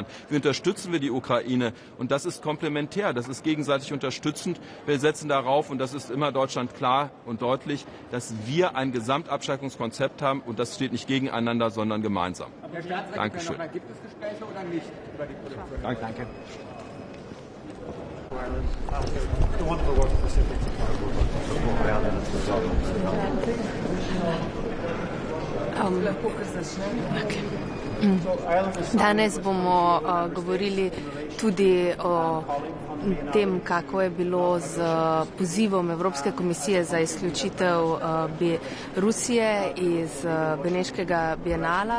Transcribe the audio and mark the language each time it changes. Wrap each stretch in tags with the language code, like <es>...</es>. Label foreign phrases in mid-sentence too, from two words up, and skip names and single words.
<de>Wie unterstützen wir die Ukraine? Und das ist komplementär, das ist gegenseitig unterstützend. Wir setzen darauf, und das ist immer Deutschland klar und deutlich, dass wir ein Gesamtabschreckungskonzept haben und das steht nicht gegeneinander, sondern gemeinsam. Dankeschön. Gibt es Gespräche oder nicht über die Produktion? Danke.</de> <sl>Danes bomo govorili tudi o tem, kako je bilo z pozivom Evropske komisije za izključitev Rusije iz Beneškega bienala.</sl>